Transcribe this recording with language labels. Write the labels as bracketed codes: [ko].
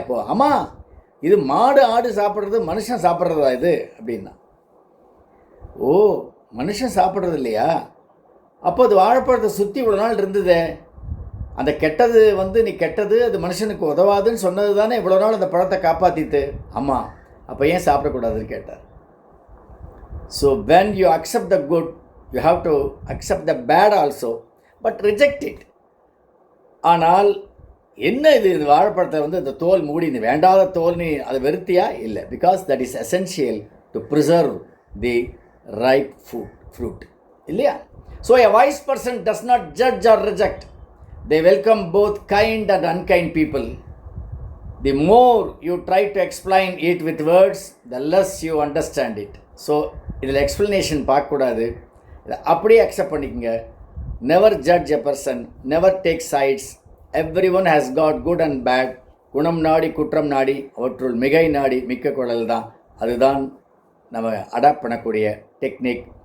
[ta] அப்போ ஆமாம், இது மாடு ஆடு சாப்பிட்றது, மனுஷன் சாப்பிட்றதா இது அப்படின்னா, ஓ மனுஷன் சாப்பிட்றது இல்லையா? அப்போ அது வாழைப்பழத்தை சுற்றி இவ்வளோ நாள் இருந்ததே, அந்த கெட்டது நீ கெட்டது, அது மனுஷனுக்கு உதவாதுன்னு சொன்னது தானே இவ்வளோ நாள் அந்த பழத்தை காப்பாற்றிட்டு. ஆமாம், அப்போ ஏன் சாப்பிடக்கூடாதுன்னு கேட்டார். [en] So when you accept the good, you have to accept the bad also, but reject it. [ta] ஆனால் என்ன இது வாழைப்பழத்தை இந்த தோல் மூடி, இந்த வேண்டாத தோல், நீ அதை வெறுத்தியா? இல்லை, [en] because that is essential to preserve the ripe fruit [ta] இல்லையா? [en] So a wise person does not judge or reject. They welcome both kind and unkind people. The more you try to explain it with words, the less you understand it. [ta] So இதில் explanation பார்க்கக்கூடாது, இதை அப்படியே accept பண்ணிக்கோங்க. [en] Never judge a person, never take sides. Everyone has got good and bad. [ta] குணம் நாடி குற்றம் நாடி அவற்றுள் மிகை நாடி மிக்க குழல் தான். அதுதான் நம்ம அடாப்ட் பண்ணக்கூடிய டெக்னிக்.